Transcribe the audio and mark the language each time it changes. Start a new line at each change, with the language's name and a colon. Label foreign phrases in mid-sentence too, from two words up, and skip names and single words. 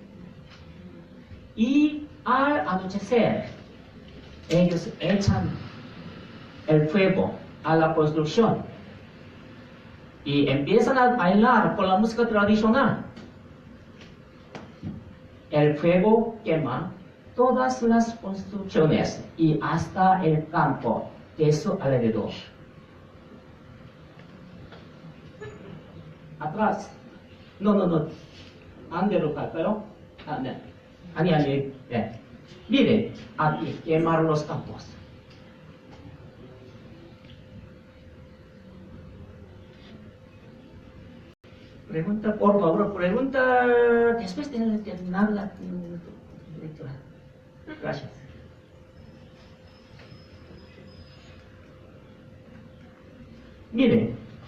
Spanish: Y al anochecer, ellos echan el fuego a la construcción y empiezan a bailar con la música tradicional. El fuego quema todas las construcciones y hasta el campo de su alrededor. Atrás. No.
Korean: 안대로 갈까요? 네. 아니. 네.
Spanish: Miren, aquí quemaron los campos. Pregunta, por favor, pregunta después de terminar la lectura. Gracias. Miren.